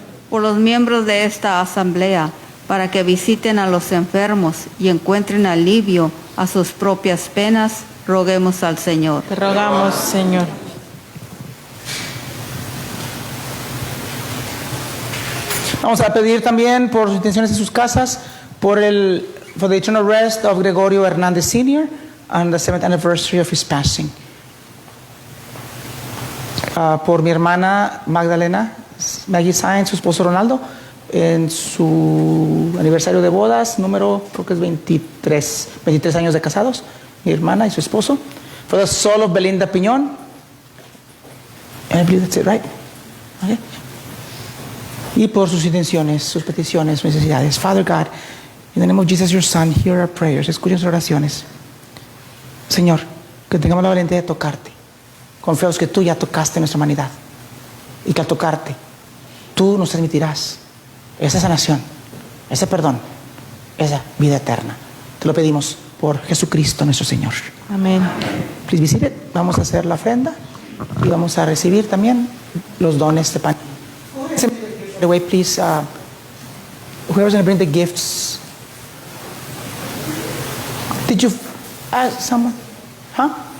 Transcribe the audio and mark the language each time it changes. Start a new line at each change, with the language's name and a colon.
Spanish: Por los miembros de esta asamblea, para que visiten a los enfermos y encuentren alivio a sus propias penas, roguemos al Señor. Te rogamos, Señor. Vamos a pedir también por sus intenciones en sus casas,
English: for the eternal rest of
Spanish: Gregorio Hernández Sr.
English: on the 7th anniversary of his passing.
Spanish: Por mi hermana Magdalena, Maggie Sainz, su esposo Ronaldo, en su aniversario de bodas, número, creo que es 23 años de casados, mi hermana y su esposo.
English: For the soul of Belinda Piñón. And I believe that's it, right? Okay.
Spanish: Y por sus intenciones, sus peticiones, sus necesidades.
English: Father God, in the name of Jesus, your Son, hear our prayers.
Spanish: Escucha sus oraciones. Señor, que tengamos la valentía de tocarte. Confiados que tú ya tocaste nuestra humanidad. Y que al tocarte, tú nos transmitirás esa sanación, ese perdón, esa vida eterna. Te lo pedimos por Jesucristo nuestro Señor. Amén.
English: Please be seated.
Spanish: Vamos a hacer la ofrenda y vamos a recibir también los dones de pan.
English: By the way, please, whoever's going to bring the gifts. Did you ask someone? Huh?